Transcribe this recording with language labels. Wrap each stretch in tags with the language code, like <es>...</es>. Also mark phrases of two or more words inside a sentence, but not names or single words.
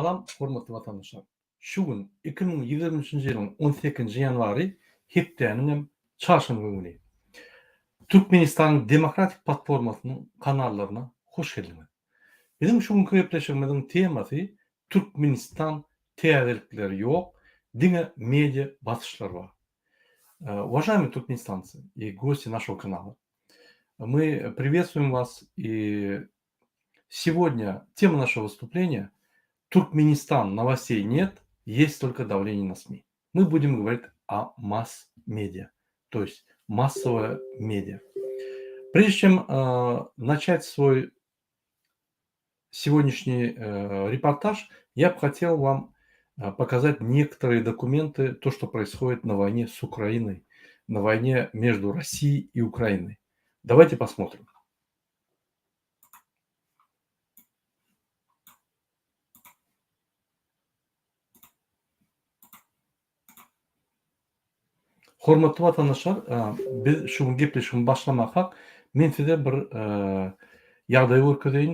<tk>Hormatly vatandaşlar, şu gün 2023 ýylyň 18 ýanwary hepdeniň çarşamba güni Türkmenistanyň Demokratik Platformasynyň kanallarına hoş geldiňiz. Bizim şu günkü gepleşigimiziň temasy Türkmenistan täzelikleri ýok, diňe media basyşlary bar.</tk> <ru>Уважаемые туркменистанцы и гости нашего канала, мы приветствуем вас, и сегодня тема нашего выступления Туркменистан, новостей нет, есть только давление на СМИ. Мы будем говорить о масс-медиа, то есть массовое медиа. Прежде чем начать свой сегодняшний репортаж, я бы хотел вам показать некоторые документы, то, что происходит на войне с Украиной, на войне между Россией и Украиной. Давайте посмотрим.</ru> <tk>Hormatly vatandaşlar, biz şu gepleşigimizi başlamakak men size bir ýagdaý görkezeýin.</tk>